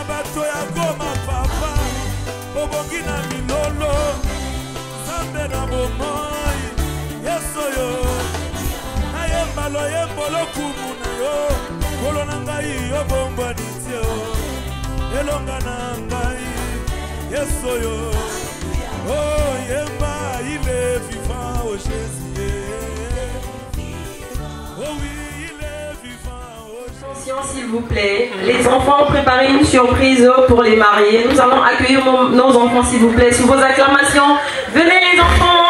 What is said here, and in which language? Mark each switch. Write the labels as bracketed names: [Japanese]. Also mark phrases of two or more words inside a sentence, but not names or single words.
[Lingala] bato ya Goma papa obongi na milolo nzambe na bomoi Yesu oyo nayemba loyembo lokumu na yo kolo na ngai obombwani tie elonga na ngai Yesu oyo oh yemba [French] il est vivant oh Jésus oh oui s'il vous plaît. Les enfants ont préparé une surprise pour les mariés. Nous allons accueillir nos enfants s'il vous plaît sous vos acclamations. Venez les enfants.